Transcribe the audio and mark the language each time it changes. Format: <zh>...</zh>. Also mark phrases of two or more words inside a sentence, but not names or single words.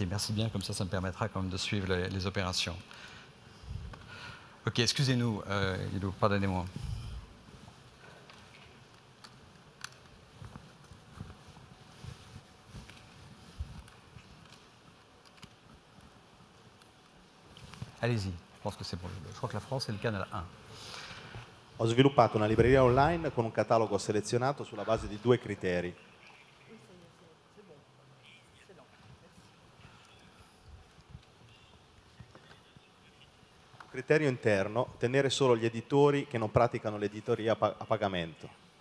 <fr>Merci bien, comme ça me permettra quand même de suivre les opérations. Ok, excusez-nous, Guido, pardonnez-moi. Allez-y, je pense que c'est bon. Je crois que la France est le canal 1.</fr> <it>Ho sviluppato una libreria online con un catalogo selezionato sulla base di 2 criteri. Criterio interno, tenere solo gli editori che non praticano l'editoria a pagamento.</it>